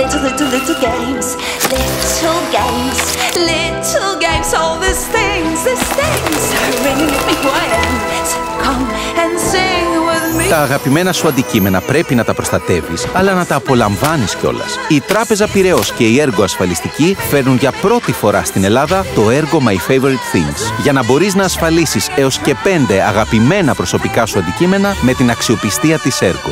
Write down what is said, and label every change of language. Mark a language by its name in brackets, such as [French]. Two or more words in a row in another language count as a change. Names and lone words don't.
[English] little games. Little games, little games. All these things really make me quiet. So come and sing with me. [Greek] Τα αγαπημένα σου αντικείμενα πρέπει να τα προστατεύεις, αλλά να τα απολαμβάνεις κιόλας. Η Τράπεζα Πειραιώς και η Ergo Ασφαλιστική φέρνουν για πρώτη φορά στην Ελλάδα το Ergo My Favorite Things, για να μπορείς να ασφαλίσεις έως και 5 αγαπημένα προσωπικά σου αντικείμενα με την αξιοπιστία της Ergo.